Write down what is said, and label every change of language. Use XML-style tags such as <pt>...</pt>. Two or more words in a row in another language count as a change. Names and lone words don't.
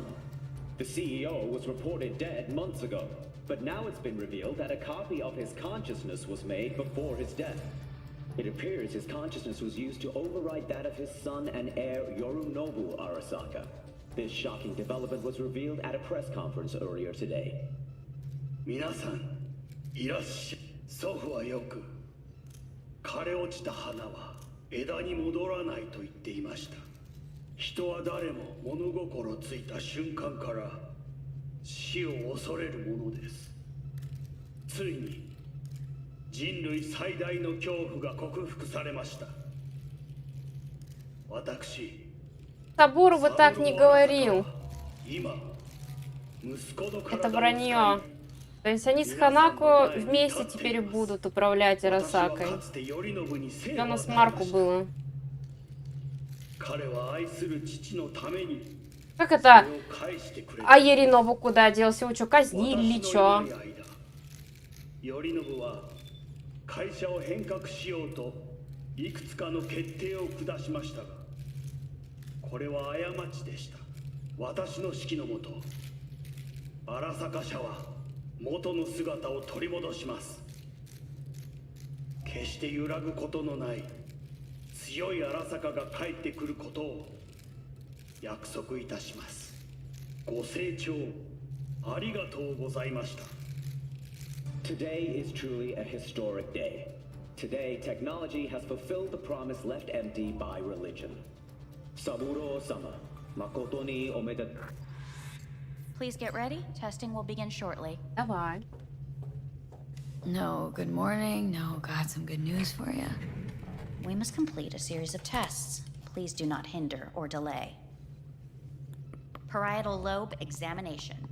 <en>The CEO was reported dead months ago, but now it's been revealed that a copy of his consciousness was made before his death. It appears his consciousness was used to override that of his son and heir Yorunobu Arasaka. This shocking development was revealed at a press conference earlier today.</en> <ja>皆さん、いらっしゃい。祖父はよく枯れ落ちた花は枝に戻らないと言っていました。人は誰も物心ついた瞬間から死を恐れるものです。ついに人類最大の恐怖が克服されました。私、</ja> <ru>Сабуру бы так не говорил.</ru> <ja>今、息子の</ja> <ru>Это</ru> <ja>体を</ja> <ru>вранье. То есть они с Ханако вместе теперь будут управлять Арасакой. Все на смарку было. Как это? А Еринову куда делся? Его что, казнили или что?</ru> <ja>会社を変革しようといくつかの決定を下しましたが、これは過ちでした。私の指揮のもと、荒坂社は元の姿を取り戻します。決して揺らぐことのない強い荒坂が帰ってくることを約束いたします。ご清聴ありがとうございました。</ja> <en>Today is truly a historic day. Today, technology has fulfilled the promise left empty by religion.</en> <ja>三郎様、誠におめでとう.</ja> <en>Please get ready. Testing will begin shortly.</en> <ru>Давай.</ru> <en>No, good morning. No, got some good news for you. We must complete a series of tests. Please do not hinder or delay. Parietal lobe examination.</en>